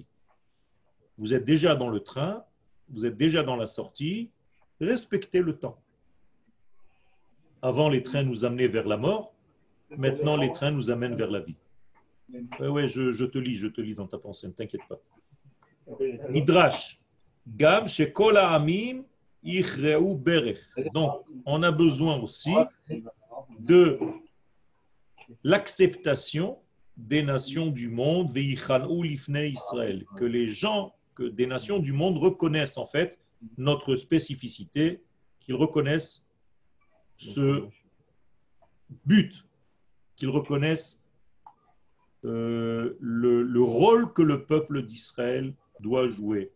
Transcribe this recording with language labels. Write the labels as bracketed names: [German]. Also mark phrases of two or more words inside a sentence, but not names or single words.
[French] Vous êtes déjà dans le train, vous êtes déjà dans la sortie, respectez le temps. Avant, les trains nous amenaient vers la mort, maintenant, les trains nous amènent vers la vie. Oui, je te lis dans ta pensée, ne t'inquiète pas. [Hebrew] Midrash, גם שכל העמים יכרעו ברך. [French] Donc, on a besoin aussi de l'acceptation des nations du monde, [Hebrew] ויכנעו לפני ישראל, [French] que les gens, que des nations du monde reconnaissent en fait notre spécificité, qu'ils reconnaissent ce but, qu'ils reconnaissent le rôle que le peuple d'Israël doit jouer.